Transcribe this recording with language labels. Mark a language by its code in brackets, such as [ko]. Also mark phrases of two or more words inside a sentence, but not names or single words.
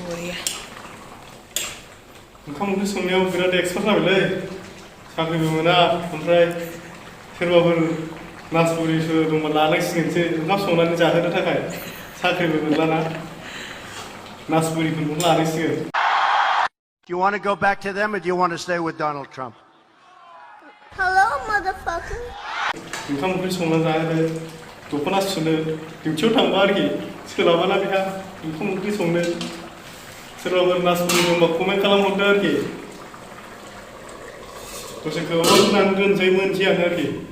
[brx] ओंखाम ओंख्रि संनायाव बिराद एक्सपार्ट जाबायलै साख्रिबो मोना ओमफ्राय सोरबाफोर नासपुरिसो दंबा लानांसिगोनसो ओंखाम संनानै जाहोनो थाखाय साख्रिबो मोनलाना नासपुरिफोरखौ लानांसिगोन [en] Do you want to go back to them or do you want to stay with Donald Trump? Hello, motherfucker. [brx] ओंखाम ओंख्रि संना जाहोनो दख'ना सुनो डिउटियाव थांबा आरोखि सोलाबाना बेहा ओंखाम ओंख्रि संनो सोरबाफोर नासपुरि दंबा कमेन्ट खालामहरदो आरोखि दसे गोबाव होनानै दोनसै मोनसेयानो आरोखि